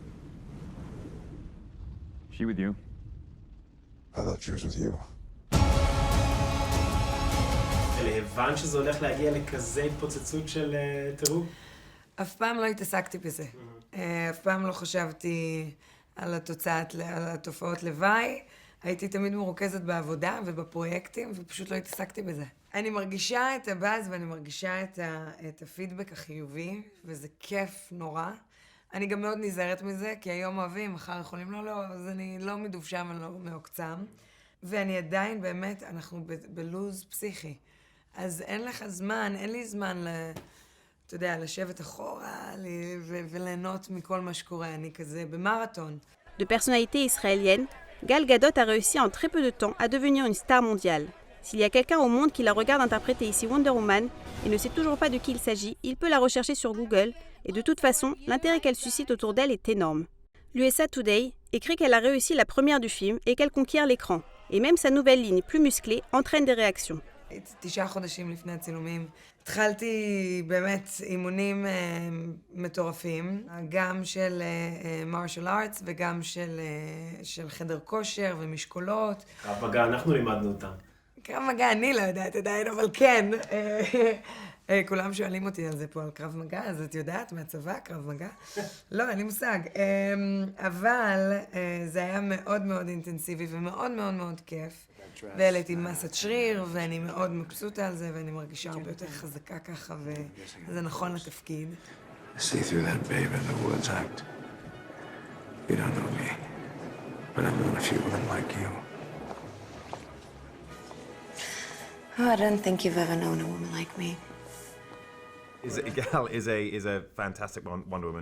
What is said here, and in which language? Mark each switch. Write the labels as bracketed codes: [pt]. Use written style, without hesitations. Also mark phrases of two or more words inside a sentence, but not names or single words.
[en] She with you? I thought she was with you. [he] הבנת שזה הולך להגיע לכזה התפוצצות של טירוף? אף פעם לא התעסקתי בזה. אף פעם לא חשבתי על התופעות לוואי. הייתי תמיד מרוכזת בעבודה ובפרויקטים, ופשוט לא התעסקתי בזה. אני מרגישה את הבאז ואני מרגישה את הפידבק החיובי, וזה כיף נורא. אני גם מאוד נזהרת מזה, כי היום אוהבים, מחר יכולים לא, אז אני לא מדובשם ולא מעוקצם. ואני עדיין באמת, אנחנו בלוז פסיכי. אז אין לך זמן, אין לי זמן אתה יודע, לשבת אחורה וליהנות מכל מה שקורה. אני כזה במרתון. [fr] De personnalité israélienne, Gal Gadot a réussi en très peu de temps à devenir une star mondiale. S'il y a quelqu'un au monde qui la regarde interpréter ici Wonder Woman et ne sait toujours pas de qui il s'agit, il peut la rechercher sur Google et de toute façon, l'intérêt qu'elle suscite autour d'elle est énorme. L'USA Today écrit qu'elle a réussi la première du film et qu'elle conquiert l'écran. Et même sa nouvelle ligne plus musclée entraîne des réactions. [he] 9 חודשים לפני הצילומים. התחלתי באמת אימונים מטורפים, גם של [en] martial arts [he] וגם של חדר כושר ומשקולות. קרב מגע, אנחנו לימדנו אותם. קרב מגע אני לא יודעת עדיין, אבל כן. כולם שואלים אותי על זה פה, על קרב מגע, אז את יודעת מהצבא, קרב מגע? לא, אין לי מושג. אבל זה היה מאוד מאוד אינטנסיבי ומאוד מאוד מאוד כיף. והעליתי מסת שריר, ואני מאוד מבסוטה על זה, ואני מרגישה הרבה יותר חזקה ככה, וזה נכון לתפקיד. [en] See through that babe in the woods act. You don't know me, but I've known a few women like you. Oh, I don't think you've ever known a woman like me. Gal is a fantastic Wonder Woman.